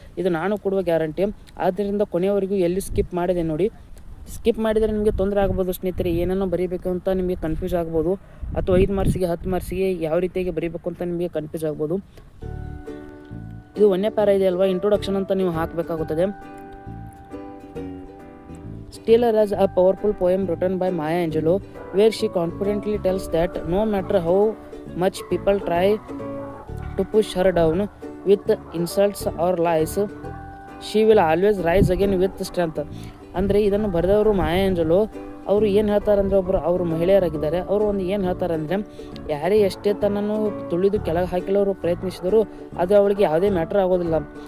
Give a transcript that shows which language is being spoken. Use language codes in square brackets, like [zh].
[kn] ಇದು ನಾನು ಕೊಡುವ ಗ್ಯಾರಂಟಿ. ಆದ್ದರಿಂದ ಕೊನೆಯವರೆಗೂ ಎಲ್ಲಿ ಸ್ಕಿಪ್ ಮಾಡಿದೆ ನೋಡಿ. ಸ್ಕಿಪ್ ಮಾಡಿದರೆ ನಿಮಗೆ ತೊಂದರೆ ಆಗ್ಬೋದು ಸ್ನೇಹಿತರೆ. ಏನೇನೋ ಬರೀಬೇಕು ಅಂತ ನಿಮಗೆ ಕನ್ಫ್ಯೂಸ್ ಆಗ್ಬೋದು, ಅಥವಾ 5 ಮಾರ್ಕ್ಸಿಗೆ 10 ಮಾರ್ಕ್ಸಿಗೆ ಯಾವ ರೀತಿಯಾಗಿ ಬರೀಬೇಕು ಅಂತ ನಿಮಗೆ ಕನ್ಫ್ಯೂಸ್ ಆಗ್ಬೋದು. ಇದು ಒಂದೇ ಪ್ಯಾರ ಇದೆ ಅಲ್ವಾ, ಇಂಟ್ರೊಡಕ್ಷನ್ ಅಂತ ನೀವು ಹಾಕಬೇಕಾಗುತ್ತದೆ. [en] Still Arise, a powerful poem written by Maya Angelou, where she confidently tells that no matter how much people try to push her down with insults or lies, she will always rise again with strength. [kn] ಅಂದರೆ ಇದನ್ನು ಬರೆದವರು ಮಾಯಾ ಆಂಜೆಲೋ. ಅವರು ಏನು ಹೇಳ್ತಾರಂದರೆ, ಅವರು ಮಹಿಳೆಯರಾಗಿದ್ದಾರೆ. ಅವರು ಒಂದು ಏನು ಹೇಳ್ತಾರಂದರೆ, ಯಾರೇ ಎಷ್ಟೇ ತನ್ನನ್ನು ತುಳಿದು ಕೆಳಗೆ ಹಾಕಲು ಪ್ರಯತ್ನಿಸಿದರೂ ಅದು ಅವಳಿಗೆ ಯಾವುದೇ ಮ್ಯಾಟ್ರ್ ಆಗೋದಿಲ್ಲ.